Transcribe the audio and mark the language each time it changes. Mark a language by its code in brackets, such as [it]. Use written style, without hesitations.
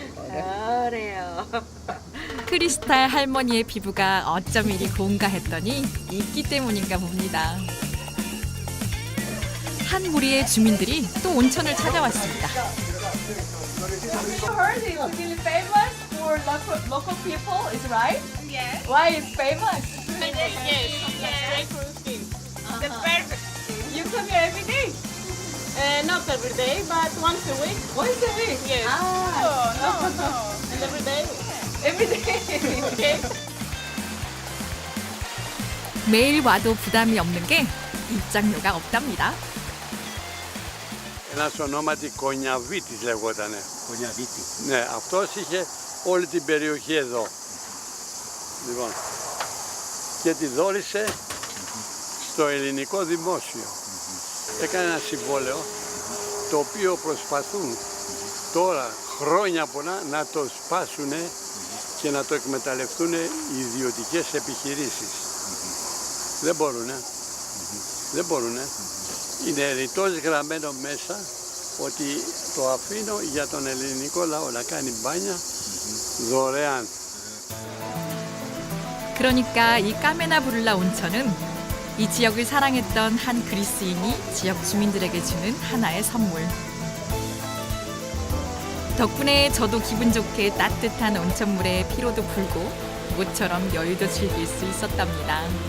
[el] Ωραίο. [ko] 크리스탈 할머니의 피부가 어쩜 이리 고운가 했더니 이끼 때문인가 봅니다. 한 무리의 주민들이 또 온천을 찾아왔습니다. [en] You heard it's really famous for local people, is right? Yes. Why it's famous? The perfect. You come here every day? Not every day, but once a week. Once a week? Yes. No. And every day. Every day. Okay. [ko] 매일 와도 부담이 없는 게 입장료가 없답니다. [el] Ένας ονόματι Κονιαβίτης λεγότανε. Κονιαβίτη. Ναι, αυτός είχε όλη την περιοχή εδώ. Λοιπόν, και τη δώρισε στο ελληνικό δημόσιο. Έκανε ένα συμβόλαιο το οποίο προσπαθούν τώρα χρόνια πολλά να το σπάσουν και να το εκμεταλλευτούν οι ιδιωτικές επιχειρήσεις. Δεν μπορούνε. Δεν μπορούνε. Είναι ρητός γραμμένο μέσα ότι το αφήνω για τον ελληνικό λαό να κάνει μπάνια δωρεάν. [ko] 그러니까 이 까메나부를라 온천은 이 지역을 사랑했던 한 그리스인이 지역 주민들에게 주는 하나의 선물. 덕분에 저도 기분 좋게 따뜻한 온천물에 피로도 풀고 모처럼 여유도 즐길 수 있었답니다.